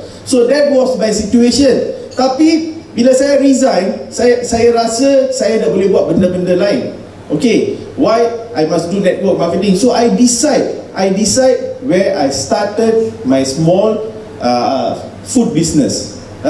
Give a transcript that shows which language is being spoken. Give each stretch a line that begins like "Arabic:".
English: So that was my situation.
Malay: Tapi bila saya resign, saya rasa saya dah boleh buat benda-benda lain.
English: Okay, why I must do network marketing? So I decide where I started my small food business.